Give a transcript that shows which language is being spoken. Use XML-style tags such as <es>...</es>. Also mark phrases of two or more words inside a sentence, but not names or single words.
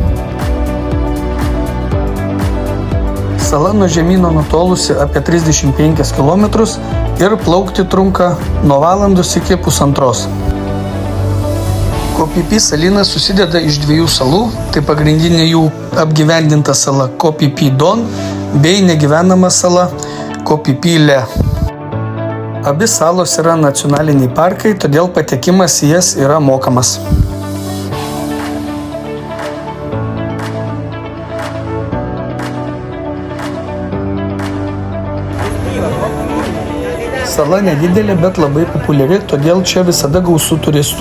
<lt>Sala nuo žemyno nutolusi apie 35 km ir plaukti trunka nuo valandos iki pusantros. Koh Phi Phi salynas susideda iš dviejų salų, tai pagrindinė jų apgyvendinta sala Koh Phi Phi Don bei negyvenama sala Koh Phi Phi Le. Abi salos yra nacionaliniai parkai, todėl patekimas į jas yra mokamas. Sala nedidelė, bet labai populiari, todėl čia visada gausu turistų.</lt>